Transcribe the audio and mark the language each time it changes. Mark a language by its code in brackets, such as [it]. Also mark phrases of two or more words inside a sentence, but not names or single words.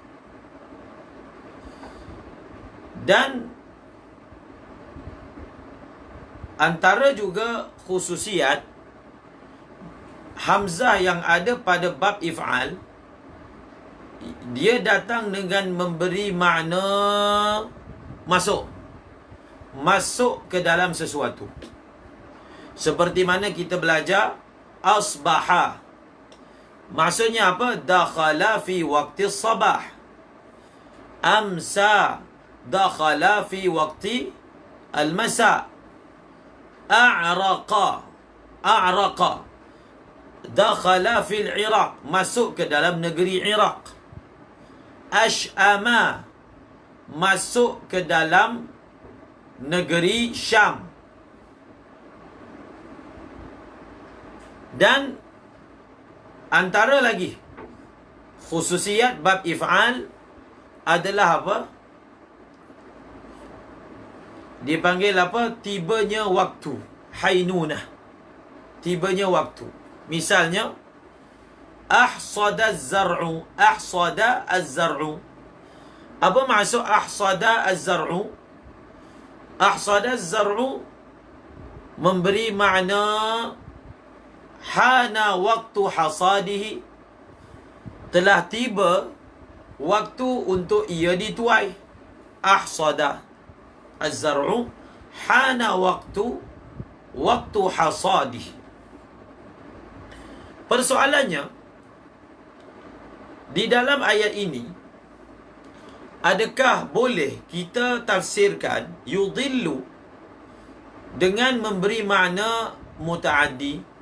[ms] Dan antara juga khususiat hamzah yang ada pada [ar] باب إفعال, [ms] dia datang dengan memberi makna masuk ke dalam sesuatu. Seperti mana kita belajar asbaha, Maksudnya apa? [ar] دخل في وقت صباح. أمسى دخل في وقت المساء. أعرق. أعرق. دخل في العراق. [ms] Masuk ke dalam negeri Iraq. [ar] أشأم. [ms] Masuk ke dalam negeri Syam. Dan antara lagi khususiat bab if'al adalah apa? Dipanggil apa? Tibanya waktu. Hainunah. Tibanya waktu. Misalnya, [ar] أحصد الزرع. أحصد الزرع. [ms] Apa maksud [ar] أحصد الزرع? أحصد الزرع [ms] memberi makna [ar] حان وقت حصاده. [ms] Telah tiba waktu untuk ia dituai. [ar] أحصد الزرع حان وقت حصاده. [ms] Persoalannya, di dalam ayat ini, adakah boleh kita tafsirkan yudillu dengan memberi makna muta'addi?